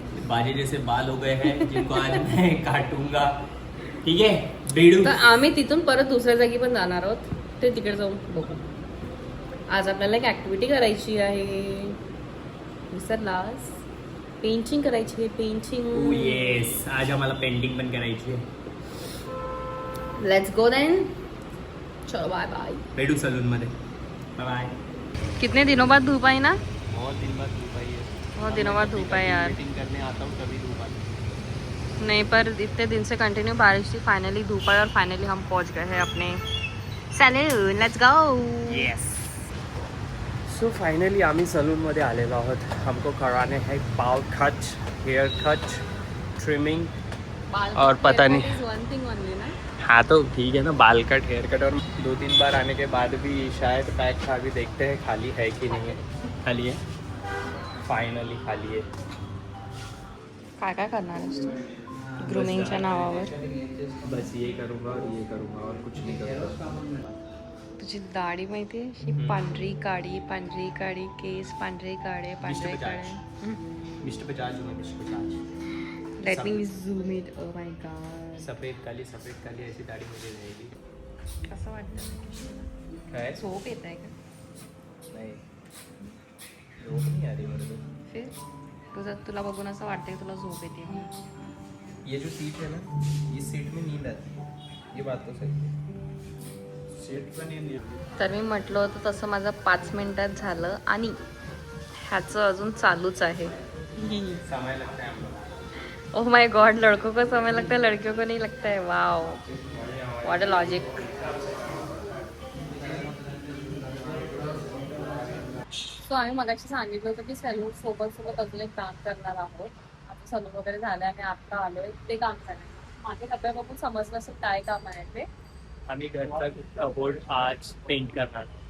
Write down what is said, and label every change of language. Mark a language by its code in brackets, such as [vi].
[hi] बाजे जैसे बाल हो गए हैं जिनको आज मैं काटूंगा. [mr] ठीक आहे बेडू. तर आम्ही तिथून परत दुसऱ्या जागी पण जाणार आहोत. ते तिकडे जाऊन बघू. आज आपल्याला एक ऍक्टिव्हिटी करायची आहे. विसरलास. पेंटिंग करायची आहे. पेंटिंग. [en] Yes. [mr] आज आम्हाला पेंटिंग पण करायची आहे. [en] Let's go then. चलो bye bye. [mr] बेडू सलून मध्ये. Bye bye. [hi] कितने दिनों बाद धूप आई ना. बहुत दिन बाद धूप आई है. बहुत दिनों बाद धूप आई यार. मीटिंग करने आता हूँ तभी धूप आती. नहीं, पर इतने दिन से कंटिन्यू बारिश थी. फाइनली धूप आई और फाइनली हम पहुंच गए हैं अपने salon. [en] Let's go. Yes. [mr] So finally आम्ही सलून मध्ये आलेलो आहोत. [hi] हमको कराने है बाल कट, हेयर कट, ट्रिमिंग और पता नहीं. [en] One thing only ना. [hi] हाँ तो ठीक है ना. बाल कट, हेयर कट और 2-3 बार आने के बाद भी शायद पैक था. अभी देखते हैं खाली है कि नहीं है. खाली है. फाइनली खाली है. [mr] काय काय करणार आहेस तू ग्रूमिंगच्या नावावर. [hi] बस ये करूँगा और कुछ नहीं करूँगा. [mr] तुझी दाढी माहिती आहे अशी पांढरी काळी केस पांढरे काळे. [hi] मिस्टर बजाज हूँ मैं. मिस्टर बजाज. [en] Let me zoom it. Oh my god. [hi] सफेद काली ऐसी दाढ़ी मुझे रहेगी. [mr] कसं वाटतं. काय झोप येत आहे का. नाही झोप [hi] नहीं आ रही मेरे को. फिर [mr] तुला बघून असं वाटतंय तुला झोप येते म्हणून. [hi] ये जो सीट है ना, इस सीट में नींद आती है. ये बात तो सही है. सीट पर नींद नहीं आती. [mr] तर मी म्हटलं होतं तसं माझं 5 मिनिटात झालं आणि ह्याचं अजून चालूच आहे. [hi] समय लगता है हम लोग. [en] Oh my God. [hi] लड़कों को समय लगता है लड़कियों को नहीं लगता है. [en] Wow what a logic. [mr] So आम्ही मगाशी सांगितलं होतं की सलून सोबत अजून एक काम करणार आहोत. आता सलून वगैरे झालं आणि आता आलोय ते काम करायला. माझ्या डब्या बघून समजलं असेल काय काम आहे ते. आम्ही घरचा कबोर्ड आज पेंट करणार.